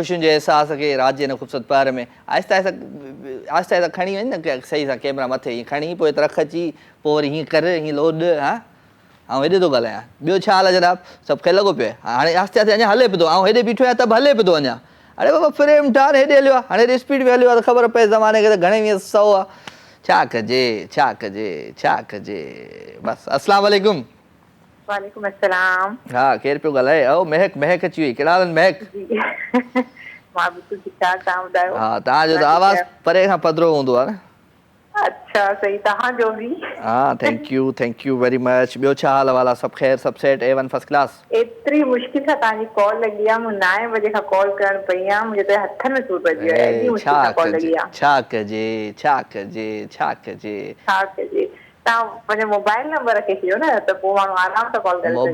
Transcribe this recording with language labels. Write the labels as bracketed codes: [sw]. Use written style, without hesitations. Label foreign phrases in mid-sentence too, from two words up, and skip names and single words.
[sd] ख़ुशियुनि जे अहसास खे राति जे हिन ख़ूबसूरत पहर में आहिस्ता आहिस्ता खणी वञ न सही सां कैमरा मथे हीअं खणी पोइ त रख अची पोइ वरी हीअं कर हीअं लोड हा ऐं हेॾे थो ॻाल्हायां ॿियो छा हाल आहे जनाब सभु खे लॻो पियो आहे हाणे आहिस्ते आहिस्ते अञा हले पियो थो ऐं हेॾे बीठो आहियां त बि हले पियो थो अञा अरे बाबा फ्रेम ठार हेॾे हलियो आहे हाणे हेॾे स्पीड में हलियो आहे त ख़बर पए ज़माने खे त घणे वीह सौ आहे छा कजे छा कजे छा कजे बसि [ar] السلام عليكم. وعليكم السلام. [sd] हा केरु पियो ॻाल्हाए ओ महक महक अची वई कहिड़ा हाल महक मां बि ठीकु ठाक तव्हां ॿुधायो। हा तव्हांजो त आवाज़ परे खां पधिरो हूंदो आहे न। अच्छा सही तव्हांजो बि। हा [en] thank you very much [sd] ॿियो छा हाल वाला सभु ख़ैर सभु सेट A1 [en] first class. [sd] एतिरी मुश्किल सां तव्हांजी कॉल लॻी आहे मूं 9 बजे खां कॉल करण पई आहियां मुंहिंजे त हथ में सूर पइजी वियो आहे एॾी मुश्किल सां कॉल लॻी आहे। छा कजे छा कजे छा कजे छा कजे तव्हां पंहिंजो मोबाइल नंबर रखे छॾियो न त पोइ माण्हू आराम सां कॉल करे सघे